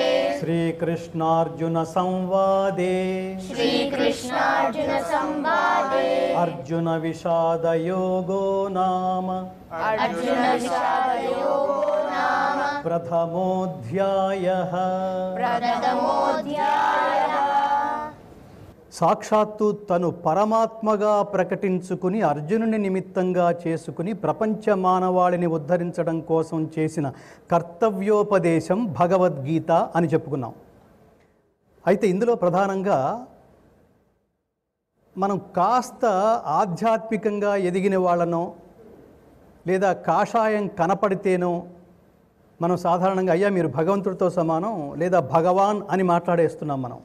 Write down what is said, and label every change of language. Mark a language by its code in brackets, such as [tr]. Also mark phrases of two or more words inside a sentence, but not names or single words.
[sa] श्रीकृष्णार्जुनसंवादे श्रीकृष्णार्जुनसंवादे अर्जुनविषादयोगो नाम अर्जुनविषादयोगो नाम प्रथमोऽध्यायः प्रथमोऽध्यायः [te] సాక్షాత్తు తను పరమాత్మగా ప్రకటించుకుని అర్జునుని నిమిత్తంగా చేసుకుని ప్రపంచ మానవాళిని ఉద్ధరించడం కోసం చేసిన కర్తవ్యోపదేశం భగవద్గీత అని చెప్పుకున్నాం. అయితే ఇందులో ప్రధానంగా మనం కాస్త ఆధ్యాత్మికంగా ఎదిగిన వాళ్ళనో లేదా కాషాయం కనపడితేనో మనం సాధారణంగా అయ్యా మీరు భగవంతుడితో సమానం లేదా భగవాన్ అని మాట్లాడేస్తున్నాం మనం.